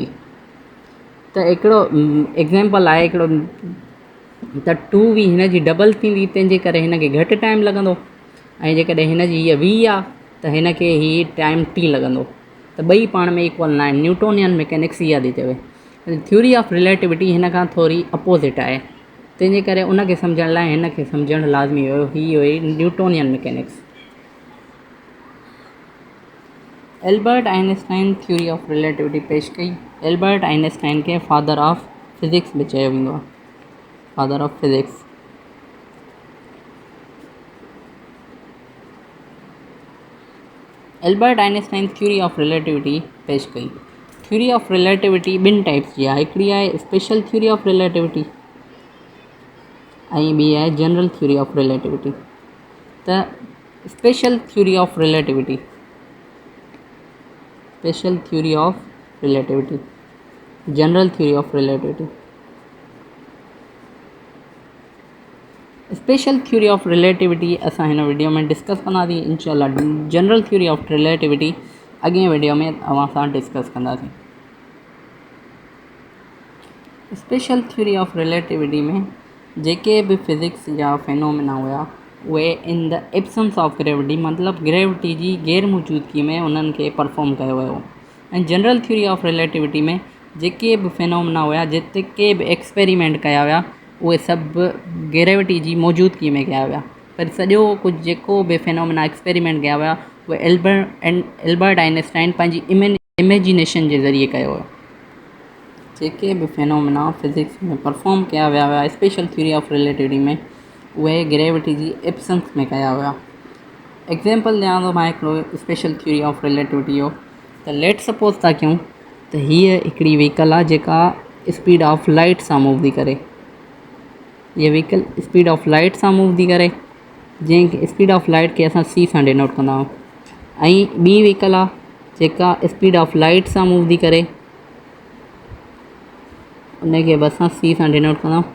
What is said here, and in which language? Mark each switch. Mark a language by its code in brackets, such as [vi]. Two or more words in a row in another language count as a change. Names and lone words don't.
[sd] त हिकिड़ो एग्ज़ाम्पल आहे हिकिड़ो त 2v हिन जी डबल थींदी, तंहिंजे करे हिन खे घटि टाइम लॻंदो, ऐं जेकॾहिं हिन जी हीअ v आहे त हिन खे हीअ टाइम t लॻंदो। त ॿई पाण में इक्वल न आहिनि। [en] Newtonian mechanics [sd] इहा थी चवे। [en] theory of relativity [sd] हिन खां थोरी अपोज़िट आहे, तंहिंजे करे उन खे सम्झण लाइ हिन खे सम्झणु लाज़मी हुयो। हीअ हुई [en] Newtonian mechanics. [sd] एल्बर्ट आइंस्टाइन [en] theory of relativity [sd] पेश कई। एल्बर्ट आइंस्टाइन खे [en] father of physics [sd] बि चयो वेंदो आहे, [en] Father of physics. [sd] एल्बर्ट आइंस्टाइन [en] theory of relativity [sd] पेश कई। [en] theory of relativity [sd] ॿिनि टाइप्स जी आहे, हिकिड़ी आहे [en] special theory of relativity [sd] ऐं ॿी आहे [en] general theory of relativity. त special theory of relativity, special theory of relativity, general theory of relativity. special theory of relativity [sd] असां हिन वीडियो में डिस्कस कंदासीं इंशाल्लाह। [en] general theory of relativity [sd] अॻे वीडियो में अवां सां डिस्कस कंदासीं। [en] special theory of relativity [sd] में जेके बि फिज़िक्स जा फेनोमेना हुआ उहे [en] in the absence of gravity, [sd] मतिलबु ग्रेविटी जी गैर मौजूदगी में उन्हनि खे परफॉर्म कयो वियो। ऐं [en] general theory of relativity [sd] में जेके बि फेनोमेना हुआ, जेके बि एक्सपेरिमेंट कया विया, उहे सभु ग्रेविटी जी मौजूदगी में कया विया। पर सॼो कुझु जेको बि [en] phenomena experiment [sd] कया विया उहे एल्बर्ट आइंस्टाइन पंहिंजी इमेजिनेशन जे ज़रिए कयो हुयो। जेके बि फेनोमेना फिज़िक्स में परफॉर्म कया विया हुआ [en] special theory of relativity [sd] में, उहे ग्रेविटी जी एब्सेंस में कया हुआ। एग्ज़ाम्पल ॾियां थो मां हिकिड़ो [en] special theory of relativity [sd] जो। त [en] let suppose [sd] था कयूं त हीअ हिकिड़ी व्हीकल आहे जेका [en] speed of light [sd] सां मूव थी करे। हीअ [en] vehicle speed of light [sd] सां मूव थी करे, जंहिं [en] speed of light [sd] खे असां c सां डिनोट कंदा आहियूं। ऐं ॿी व्हीकल आहे जेका [en] speed of light [sd] सां मूव थी करे, उनखे बि असां c सां डिनोट कंदा आहियूं।